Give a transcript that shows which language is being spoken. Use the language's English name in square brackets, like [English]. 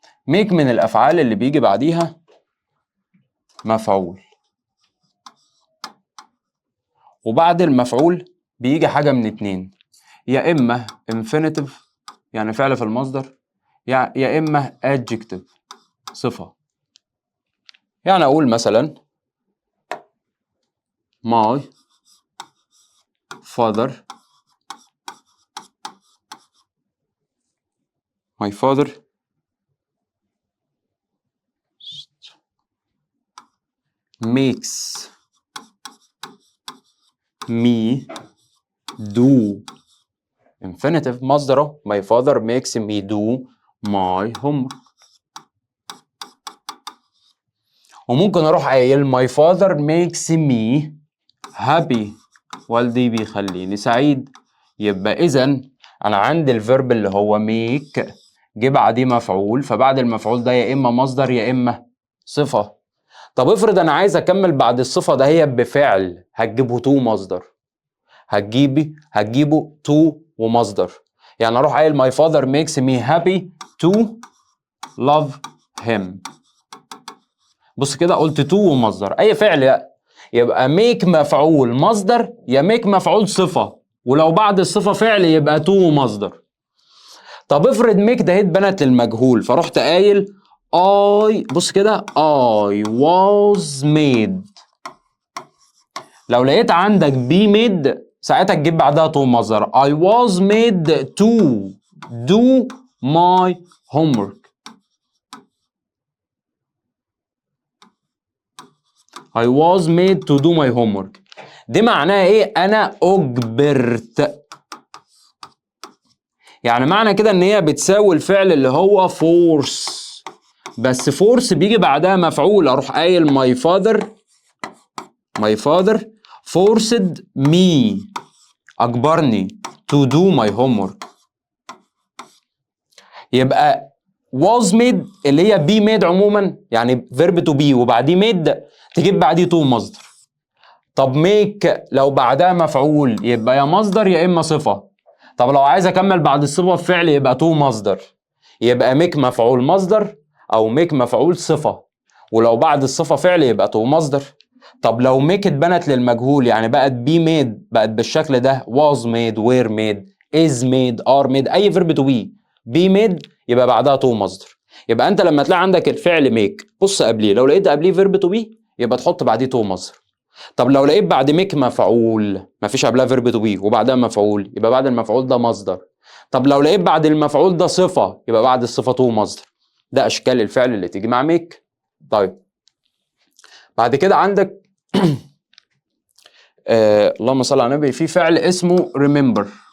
[Arabic] make من الافعال اللي بيجي بعديها مفعول، وبعد المفعول بيجي حاجه من اتنين، يا اما infinitive يعني فعل في المصدر، يا اما adjective صفه. يعني اقول مثلا [English] my father makes me do infinitive مصدره my father makes me do my homework. [Arabic] وممكن اروح قايل [English] my father makes me happy، [Arabic] والدي بيخليني سعيد. يبقى اذا انا عندي الفيرب اللي هو make جه بعديه مفعول، فبعد المفعول ده يا اما مصدر يا اما صفه. طب افرض انا عايز اكمل بعد الصفه ده هي بفعل، هتجيبه تو مصدر، هتجيبه تو ومصدر. [English] يعني اروح قايل my father makes me happy to love him. [Arabic] بص كده قلت تو ومصدر اي فعل، يبقى make مفعول مصدر يا make مفعول صفه، ولو بعد الصفه فعل يبقى تو ومصدر. طب افرض make ده اتبنت للمجهول، فرحت قايل بص كده I was made، لو لقيت عندك be made ساعتها تجيب بعدها تو مصدر، [English] I was made to do my homework. I was made to do my homework. [Arabic] دي معناها ايه؟ انا اجبرت. يعني معنى كده ان هي بتساوي الفعل اللي هو force، بس force بيجي بعدها مفعول. اروح قايل [English] my father forced me، [Arabic] اجبرني [English] to do my homework. [Arabic] يبقى was made اللي هي be made عموما، يعني verb to be وبعديه made تجيب بعديه to مصدر. طب make لو بعدها مفعول يبقى يا مصدر يا اما صفه. طب لو عايز اكمل بعد الصفه بفعل يبقى to مصدر، يبقى make مفعول مصدر او make مفعول صفه، ولو بعد الصفه فعل يبقى to مصدر. طب لو make اتبنت للمجهول يعني بقت be made، بقت بالشكل ده was made were made is made are made، اي verb to be made يبقى بعدها to مصدر. يبقى انت لما تلاقي عندك الفعل make بص قبليه، لو لقيت قبليه verb to be يبقى تحط بعديه to مصدر. طب لو لقيت بعد make مفعول مفيش قبلها verb to be وبعدها مفعول يبقى بعد المفعول ده مصدر. طب لو لقيت بعد المفعول ده صفة يبقى بعد الصفة to مصدر. ده أشكال الفعل اللي تيجي مع make. طيب بعد كده عندك اللهم صل على النبي، في فعل اسمه remember.